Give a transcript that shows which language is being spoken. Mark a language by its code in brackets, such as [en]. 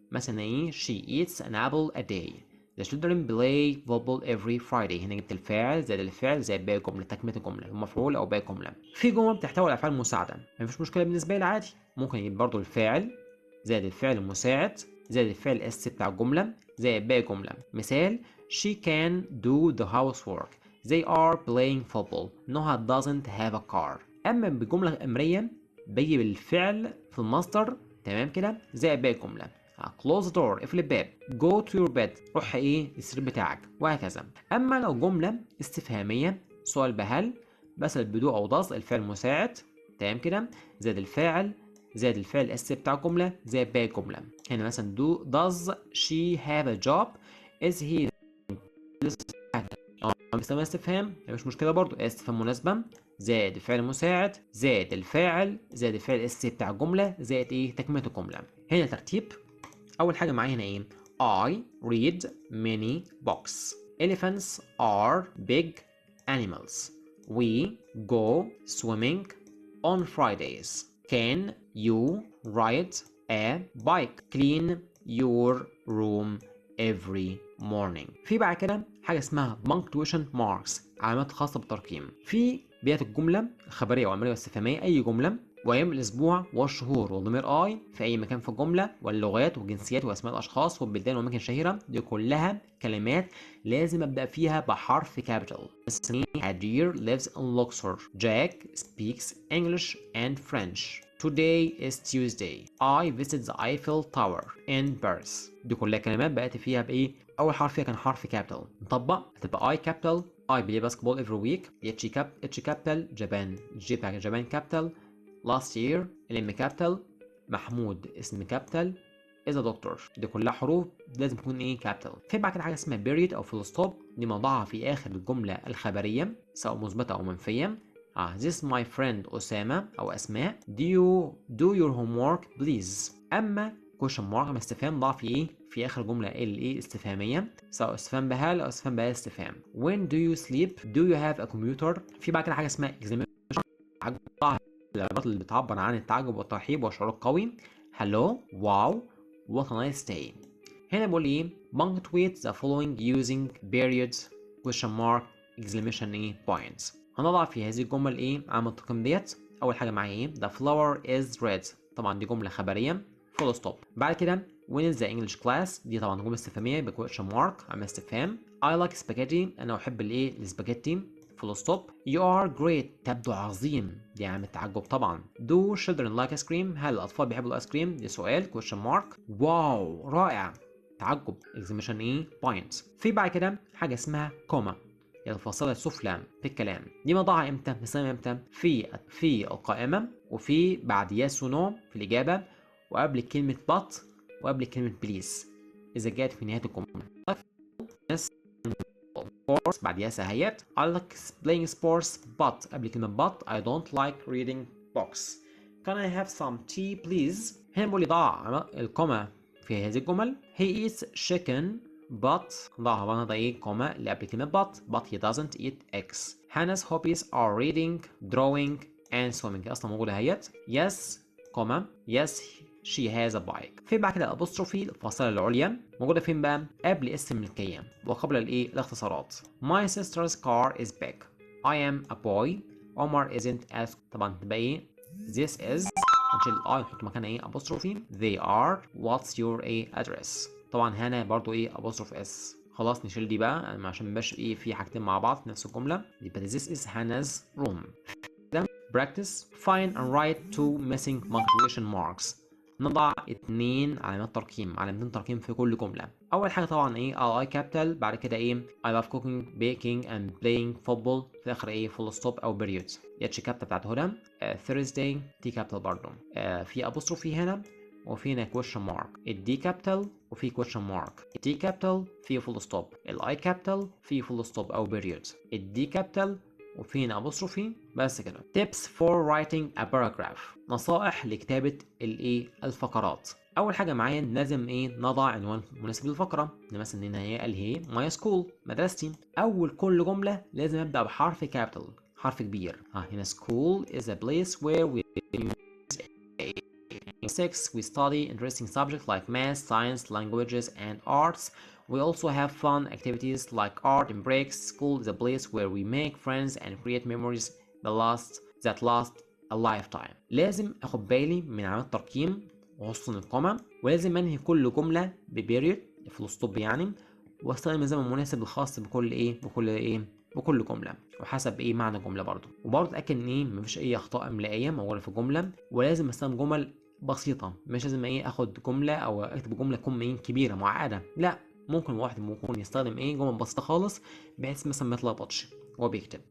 [ar] مثلا إيه؟ [en] She eats an apple a day. The children play football every Friday. [ar] هنا جبت الفاعل زائد الفعل زائد باقي الجملة تكملة الجملة المفعول أو باقي الجملة. في جمل بتحتوي على أفعال مساعدة مفيش مشكلة بالنسبة لي عادي. ممكن يجيب برضو الفاعل زائد الفعل المساعد زائد الفعل الأساسي بتاع الجملة زائد باقي الجملة. مثال [en] She can do the housework. They are playing football. Noah doesn't have a car. [ar] أما بالجملة الأمرية بيجي بالفعل في المصدر تمام كده زائد باقي الجملة. [en] close the door [ar] اقفل الباب. [en] go to your bed [ar] روح السرير بتاعك وهكذا. أما لو جملة استفهامية سؤال بهل بسأل بدو أو does الفعل المساعد تمام كده زائد الفاعل زائد الفعل الأساسي بتاع الجملة زائد باقي الجملة. هنا مثلا [en] does she have a job? [ar] is he بيستخدم استفهام مش مشكله برضو استفهام مناسبه زائد الفعل المساعد زائد الفاعل زائد الفعل الاساسي بتاع الجمله زائد تكمله الجمله. هنا ترتيب. اول حاجه معايا هنا [en] I read many books. Elephants are big animals. We go swimming on Fridays. Can you ride a bike? Clean your room every morning. [ar] في بعد كده حاجه اسمها punctuation marks علامات خاصه بالترقيم. في بدايه الجمله الخبريه والامريه والاستفهاميه اي جمله وايام الاسبوع والشهور والضمير I في اي مكان في الجمله واللغات والجنسيات واسماء الاشخاص والبلدان والاماكن الشهيره دي كلها كلمات لازم ابدا فيها بحرف كابيتال. مثلا [en] A deer lives in Luxor. Jack speaks English and French. Today is Tuesday. I visit the Eiffel Tower in Paris. [ar] دي كلها كلمات بقت فيها بإيه؟ أول حرف فيها كان حرف كابيتال. نطبق هتبقى [en] I capital. I play basketball every week. H capital. Japan. J [ar] بتاع [en] Japan capital. Last year. [ar] الام capital. محمود اسم capital. [en] is a doctor. [ar] دي كلها حروف لازم تكون capital. في بعد كده حاجة اسمها period أو full stop. دي موضعها في آخر الجملة الخبرية سواء مثبتة أو منفية. [en] This is my friend [ar] أسامة أو أسماء. [en] Do your homework please. [ar] أما question mark أما استفهام ضع في آخر جملة استفهامية سواء استفهام بهل أو استفهام بهل استفهام. [en] When do you sleep? Do you have a computer? [ar] في بعد كده حاجة اسمها exclamation ضع العبارات اللي بتعبر عن التعجب والترحيب والشعور القوي. [en] Hello, wow, what a nice day. [ar] هنا بقول [en] punctuate the following using periods, question mark, exclamation points. [ar] هنضع في هذه الجمل علامة الترقيم ديت. أول حاجة معايا [en] The flower is red. [ar] طبعا دي جملة خبرية full stop. بعد كده [en] when is the English class [ar] دي طبعا جملة استفهامية بquestion mark علامة استفهام. [en] I like spaghetti [ar] أنا أحب السباجيتي [en] full stop. You are great [ar] تبدو عظيم دي علامة تعجب طبعا. [en] Do children like ice cream [ar] هل الأطفال بيحبوا الآيس كريم دي سؤال question mark. واو رائع تعجب exclamation ايه point. في بعد كده حاجه اسمها كوما، الفاصله السفلى في الكلام. دي موضعها امتى؟ بنستخدمها امتى؟ في القائمه، وفي بعد يس ونو في الاجابه، وقبل كلمه but، وقبل كلمه بليز اذا جاءت في نهايه الجمله. [en] yes sports بعد yes اهيت. I like playing sports but [ar] قبل كلمه [en] but I don't like reading books. Can I have some tea please؟ [ar] هنا بقول لي ضع الكوما في هذه الجمل. [en] He eats chicken but [ar] ضعها بقى ايه كوما اللي قبل كلمة [en] but he doesn't eat eggs. Hannah's hobbies are reading, drawing and swimming [ar] اصلا موجودة اهيت. [en] Yes [ar] كوما [en] yes she has a bike. [ar] في بعد كده apostrophe الفاصلة العليا موجودة فين بقى؟ قبل اسم الملكية وقبل الايه الاختصارات. [en] My sister's car is big. I am a boy. [ar] Omar isn't as طبعا تبقى ايه [en] this is [ar] هنشيل الاي نحط مكانها ايه apostrophe. [en] They are what's your a address. [ar] طبعا هنا برضو ايه apostrophe s. خلاص نشيل دي بقى عشان مبقاش ايه في حاجتين مع بعض في نفس الجمله. [en] يبقى this is Hannah's room. practice find and write two missing punctuation marks. [ar] نضع 2 علامات ترقيم، علامتين ترقيم في كل جمله. اول حاجه طبعا ايه [en] I capital، بعد كده ايه I love cooking baking and playing football، في الاخر ايه full stop او period. [ar] اتش كابيتال بتاعت هدى. Thursday تي كابيتال برضه. في apostrophe هنا وفي هنا [en] question mark. [ar] الدي كابيتال وفي question mark. التي كابيتال في full stop. الاي كابيتال في full stop او period. الدي كابيتال وفي هنا apostrophe. بس كده. [en] tips for writing a paragraph، [ar] نصائح لكتابة الايه الفقرات. اول حاجه معايا لازم ايه نضع عنوان مناسب للفقره. مثلا هنا هي قال هي ماي سكول مدرستي. اول كل جمله لازم ابدا بحرف كابيتال، حرف كبير. هنا [en] school is a place where we 6 we study interesting subjects like math, science, languages and arts. We also have fun activities like art and breaks. School is a place where we make friends and create memories that last a lifetime. [ar] لازم اخد بالي من علامات الترقيم وخصوصا الكوما، ولازم انهي كل جمله ببيريود فول ستوب يعني، واستخدم الزمن المناسب الخاص بكل جمله وحسب ايه معنى الجمله برضو. وبرضه اتاكد ان ايه مفيش اي اخطاء املائيه موجوده في الجمله، ولازم استخدم جمل بسيطه، مش لازم ايه اخد جمله او اكتب جمله تكون ايه كبيره معقده، لا ممكن واحد ممكن يستخدم ايه جمل بسيطه خالص بحيث مثلا ما يتلخبطش وهو بيكتب.